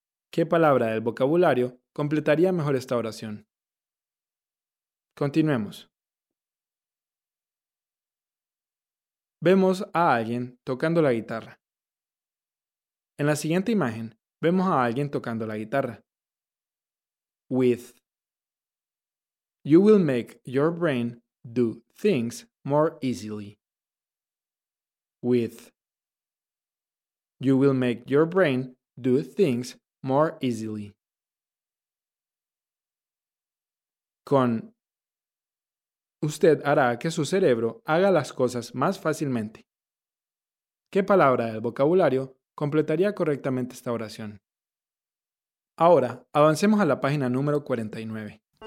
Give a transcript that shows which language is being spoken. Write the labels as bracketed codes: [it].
[es] ¿Qué palabra del vocabulario completaría mejor esta oración? Continuemos. Vemos a alguien tocando la guitarra. En la siguiente imagen, vemos a alguien tocando la guitarra. [en] With. You will make your brain do things more easily. With. You will make your brain do things more easily. [es] Con. Usted hará que su cerebro haga las cosas más fácilmente. ¿Qué palabra del vocabulario completaría correctamente esta oración? Ahora, avancemos a la página número 49.